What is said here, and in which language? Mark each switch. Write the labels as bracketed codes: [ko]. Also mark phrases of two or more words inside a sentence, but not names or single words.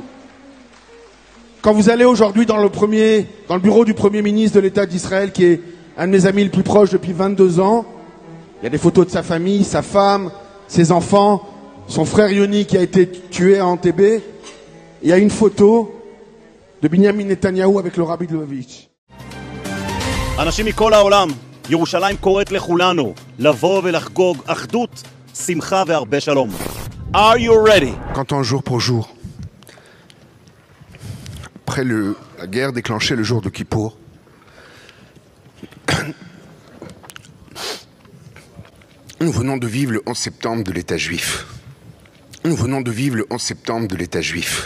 [fr] Quand vous allez aujourd'hui dans le bureau du Premier ministre de l'État d'Israël, qui est un de mes amis les plus proches depuis 22 ans, il y a des photos de sa famille, sa femme, ses enfants, son frère Yoni qui a été tué à Entebbe. Il y a une photo de Binyamin Netanyahou avec le rabbi de Lubavitch. [he] אנשים מכל העולם, ירושלים קוראת לכולנו לבוא ולחגוג אחדות, שמחה והרבה שלום. [en] Are you ready? [fr] Quand jour pour jour, après la guerre déclenchée le jour de Kippour, nous venons de vivre le 11 septembre de l'État juif. Nous venons de vivre le 11 septembre de l'État juif.